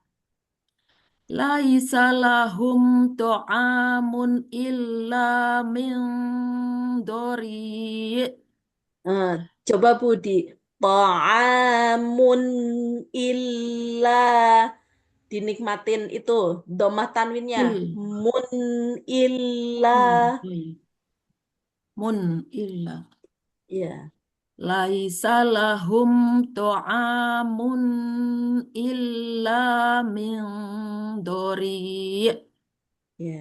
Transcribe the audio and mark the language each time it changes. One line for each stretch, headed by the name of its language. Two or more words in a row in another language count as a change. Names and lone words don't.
Arabic: ليس لهم طعام إلا من ضريع.
Indonesian: Coba Bu di
Arabic: طعام إلا
Indonesian: dinikmatin itu domah tanwinnya
Arabic: مٌ إلا Mun illa. ya. ليس لهم طعام إلا من ضريع. Ya.